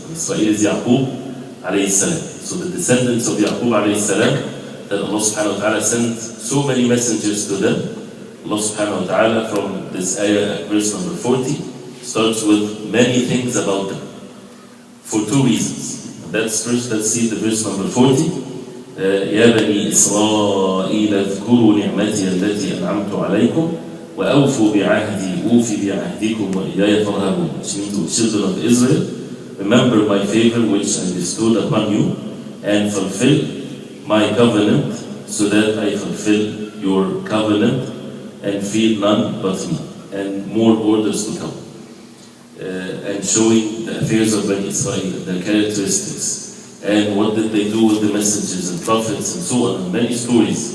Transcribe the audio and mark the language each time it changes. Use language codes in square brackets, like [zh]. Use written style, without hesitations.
[en] Israel is Yaqub alayhi salam. So the descendants of Yaqub alayhi salam, that Allah subhanahu wa ta'ala sent so many messengers to them. Allah subhanahu wa ta'ala from this ayah, verse number 40, starts with many things about them. For two reasons. That's first, let's see the verse number 40. [ar] يا بني إسرائيل اذكروا نعمتي التي أنعمت عليكم وأوفوا بعهدي أوفي بعهدكم وإياي فارهبون. [en] Which means, the children of Israel, remember my favor which I bestowed upon you, and fulfill my covenant, so that I fulfill your covenant, and fear none but me, and more orders to come. And showing the affairs of Bani Israel, their characteristics, and what did they do with the messengers and prophets and so on, and many stories.